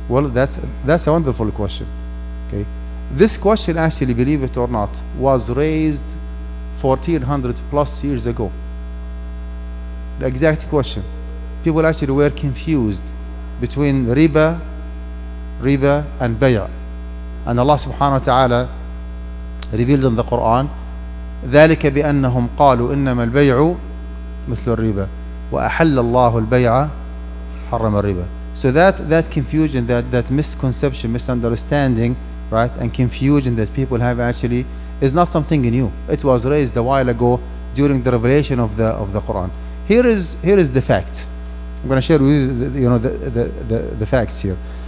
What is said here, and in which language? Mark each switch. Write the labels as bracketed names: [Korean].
[English] Well, that's a wonderful question. Okay. This question, actually, believe it or not, was raised 1400 plus years ago. The exact question. People actually were confused between riba and bay'a. And Allah subhanahu wa ta'ala revealed in the Quran, [Arabic] ذلك بأنهم قالوا إنما البيع مثل الربا وأحل الله البيع حرم الربا. [English] So that confusion, that misconception, misunderstanding, right, and confusion that people have actually is not something new. It was raised a while ago during the revelation of the Quran. Here is the fact. I'm going to share with you the facts here.